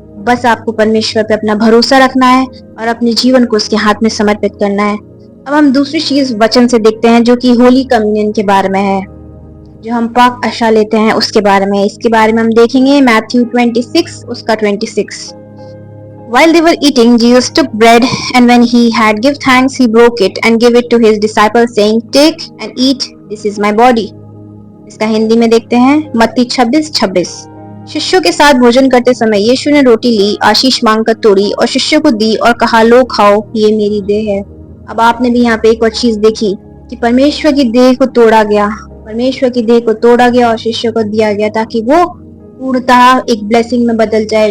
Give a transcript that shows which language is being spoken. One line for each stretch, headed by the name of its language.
Hindi: बस आपको परमेश्वर पे अपना भरोसा रखना है और अपने जीवन को उसके हाथ में समर्पित करना है। अब हम दूसरी चीज वचन से देखते हैं, जो कि होली कम्युनियन के बारे में है, जो हम पाक आशा लेते हैं उसके बारे में। इसके बारे में हम देखेंगे मैथ्यू 26 उसका 26।
English: While they were eating, Jesus took bread, and when he had given thanks, he broke it and gave it to his disciples, saying, "Take and eat. This is my body."
Hindi: इसका हिंदी में देखते हैं मत्ती 26:26। शिष्यों के साथ भोजन करते समय यीशु ने रोटी ली, आशीष मांगकर तोड़ी और शिष्यों को दी और कहा, लो खाओ, ये मेरी देह है। अब आपने भी यहाँ पे एक और चीज देखी कि परमेश्वर की देह को तोड़ा गया, परमेश्वर की देह को तोड़ा गया और शिष्यों को दिया गया, ताकि वो पूर्णतः एक ब्लेसिंग में बदल जाए।